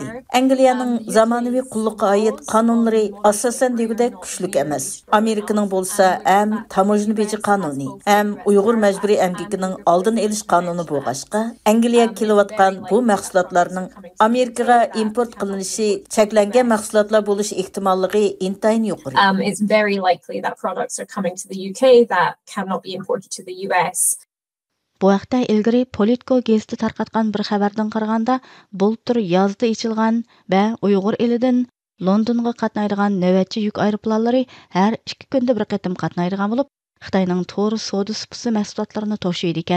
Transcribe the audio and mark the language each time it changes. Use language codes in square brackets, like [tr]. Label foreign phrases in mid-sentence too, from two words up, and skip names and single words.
[uz] Angliyaning zamonaviy qulluqqa oid qonunlari asosan degudek kuchlik emas. Amerikaning bo'lsa ham tamojna beji qonuni, ham Uyg'ur majburiy emgakining oldini olish qonuni bo'lg'ashqa, Angliya kelayotgan bu mahsulotlarning Amerikaga import qilinishi cheklangan mahsulotlar bo'lish ehtimolligi intayin yuqori. [en] It's very likely that products are coming to the UK that cannot be imported to the US. [uz] Bu haqda ilgari Politico gazeti tarqatgan bir xabardan qaraganda, bultur yozda ichilgan va Uyg'ur elidan Londonga qatnaydigan navbatchi yuk aeroplanlari har 2 kunda bir qatim qatnaydigan bo'lib, Xitoyning to'g'ri savdo supisi mahsulotlarini to'shiydi ekan.